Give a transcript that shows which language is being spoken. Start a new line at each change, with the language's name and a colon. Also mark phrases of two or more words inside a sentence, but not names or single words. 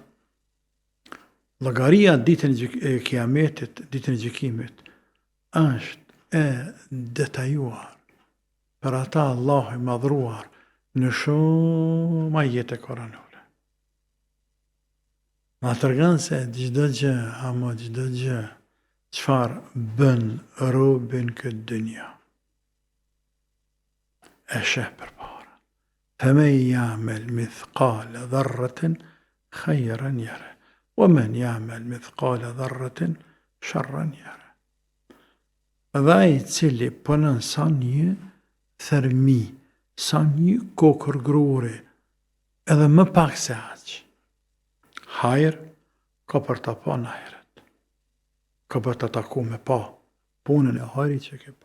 Albanian: Llogaria ditën e kiametit, ditën e gjykimit, është e detajuar për ata Allahu i madhruar në shumë ajete koranore. Ma tregon se çdo gjë, ama çdo gjë, çfarë bën robin këtë dynja. E sheh përpara.
Arabic: فمن يعمل مثقال ذرة خيرا يره ومن يعمل مثقال ذرة شرا يره.
Albanian: Dhe ai cili punon sa një thërmi, sa një kokër gruri, edhe më pak se aq, hajër ka për ta pa në ahiret. Ka për ta taku me pa punën e hajrit që ke pa.